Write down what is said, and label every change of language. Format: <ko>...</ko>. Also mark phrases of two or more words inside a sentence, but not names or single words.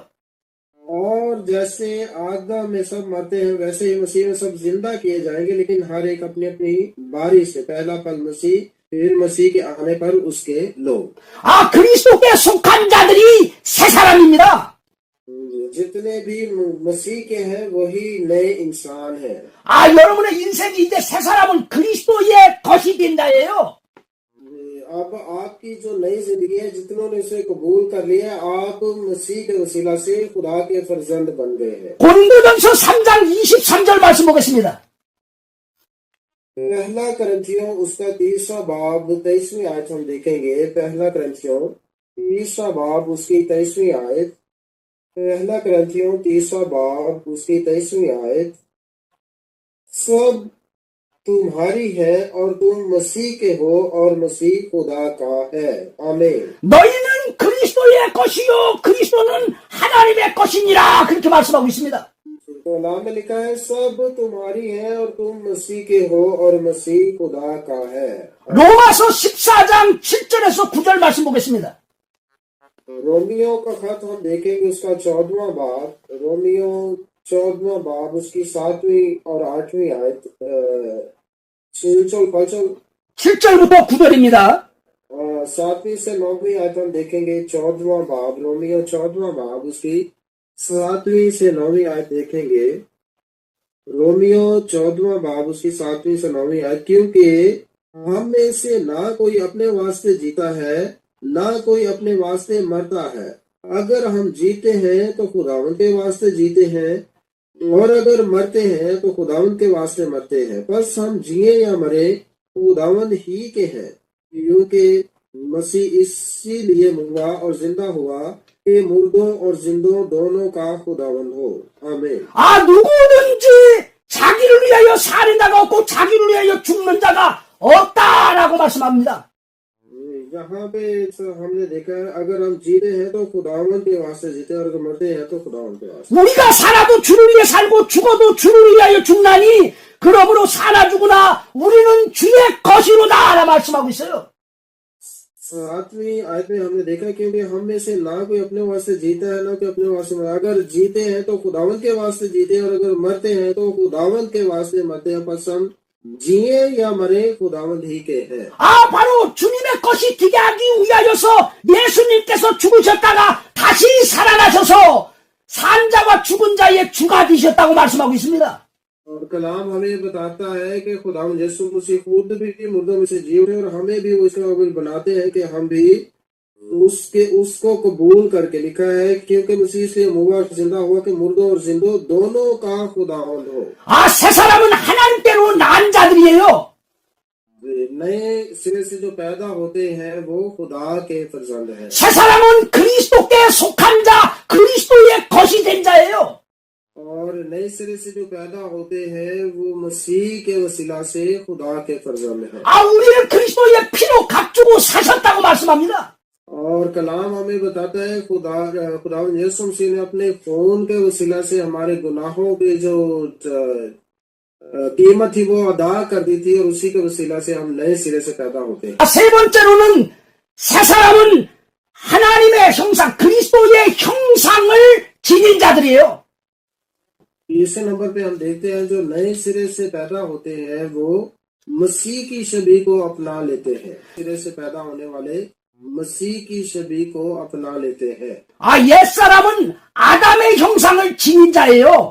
<hi>और जैसे आदम में सब मरते हैं वैसे ही मसीह में सब जिंदा किए जाएंगे, लेकिन हर एक अपनी अपनी बारी से। पहला फल मसीह, फिर मसीह के आने पर उसके लोग।</hi> <ko>그리스도께 속한 자들이 새 사람입니다.</ko> <hi>जितने भी मसीह के हैं वही नए इंसान हैं।</hi> <ko>여러분의 인생이 이제 새 사람은 그리스도의 것이 된 자예요.</ko> <hi>अब आपकी जो नई जिंदगी है, जितनों ने इसे कबूल कर लिया, आप मसीह के वसीला से खुदा के फर्जंद बन गए हैं।</hi> <ko>고린도전서 3장 23절 말씀 보겠습니다.</ko> <hi>पहला करंथियों उसका 3रा बाब 23वीं आयत हम देखेंगे। पहला करंथियों 3रा बाब उसकी 23वीं आयत। पहला करंथियों 3रा बाब उसकी 23वीं आयत। सब तुम्हारी है और तुम मसीह के हो और मसीह खुदा का है। आमीन।</hi> <ko>너희는 그리스도의 것이요 그리스도는 하나님의 것이니라 그렇게 말씀하고 있습니다.</ko> <hi>तो नाम में लिखा है सब तुम्हारी है और तुम मसीह के हो और मसीह खुदा का है।</hi> <ko>로마서 14장 7절에서 9절 말씀 보겠습니다.</ko> <hi>रोमियो का खत हम देखेंगे उसका 14वां बाब, रोमियो 14वां बाब उसकी 7वीं और 8वीं आयत</hi> <ko>7절부터 9절입니다.</ko> <hi>7वीं से 9वीं आयत हम देखेंगे। 14वां बाब, रोमियो 14वां बाब उसकी 7वीं से 9वीं आयत देखेंगे। रोमियो 14वां बाब उसकी 7वीं से 9वीं आयत। क्योंकि हम में से ना कोई अपने वास्ते जीता है ना कोई अपने वास्ते मरता है। अगर हम जीते हैं तो खुदावन के वास्ते जीते हैं और अगर मरते हैं तो खुदावन के वास्ते मरते हैं। बस हम जिए या मरे खुदावन ही के हैं, क्योंकि मसीह इसीलिए हुआ और जिंदा हुआ कि मुर्दों और जिंदों दोनों का खुदावन हो। आमीन।</hi> <ko>누구든지 자기를 위하여 사는 자가 없고 자기를 위하여 죽는 자가 없다라고 말씀합니다.</ko> <hi>यहाँ पे हमने देखा है अगर हम जीते हैं तो खुदावन के वास्ते जीते और अगर मरते हैं तो खुदावन के वास्ते।</hi> <ko>우리가 살아도 주를 위해 살고 죽어도 주를 위하여 죽나니 그러므로 사나 죽으나 우리는 주의 것이로다 말씀하고 있어요.</ko> <hi>7वीं आयत में हमने देखा क्योंकि हम में से ना कोई अपने वास्ते जीता है ना कोई अपने वास्ते मरता। अगर जीते हैं तो खुदावन के वास्ते जीते और अगर मरते हैं तो खुदावन के वास्ते मरते हैं। बस हम जिए या मरे खुदावन ही के हैं।</hi> <ko>바로 주님의 것이 되게 하기 위하여서 예수님께서 죽으셨다가 다시 살아나셔서 산 자와 죽은 자의 주가 되셨다고 말씀하고 있습니다.</ko> <hi>और कलाम हमें बताता है कि खुदावन यीशु मसीह खुद भी मुर्दों में से जी उठे और हमें भी उसका काबिल बनाते हैं कि हम भी उसको कबूल करके। लिखा है क्योंकि मसीह से हुआ जिंदा हुआ कि मुर्दों और जिंदों दोनों का खुदावन हो।</hi> <ko>새 사람은 하나님께로 난 자들이에요.</ko> <hi>नए सिरे से जो पैदा होते हैं वो खुदा के फर्जंद हैं।</hi> <ko>새 사람은 그리스도께 속한 자, 그리스도의 것이 된 자예요.</ko> <hi>और नए सिरे से जो पैदा होते हैं वो मसीह के वसीला से खुदा के फर्जंद हैं।</hi> <ko>우리를 그리스도의 피로 값주고 사셨다고 말씀합니다.</ko> <hi>और कलाम हमें बताता है खुदावन यीशु मसीह ने अपने खून के वसीला से हमारे गुनाहों की जो कीमत थी वो अदा कर दी थी और उसी के वसीला से हम नए सिरे से पैदा होते हैं।</hi> <ko>세 번째로는 새 사람은 하나님의 형상, 그리스도의 형상을 지닌 자들이에요.</ko> <hi>तीसरे नंबर पे हम देखते हैं जो नए सिरे से पैदा होते हैं वो मसीह की छवि को अपना लेते हैं। सिरे से पैदा होने वाले मसीह की छवि को अपना लेते हैं।</hi> <ko>옛 사람은 아담의 형상을 지닌 자예요.</ko>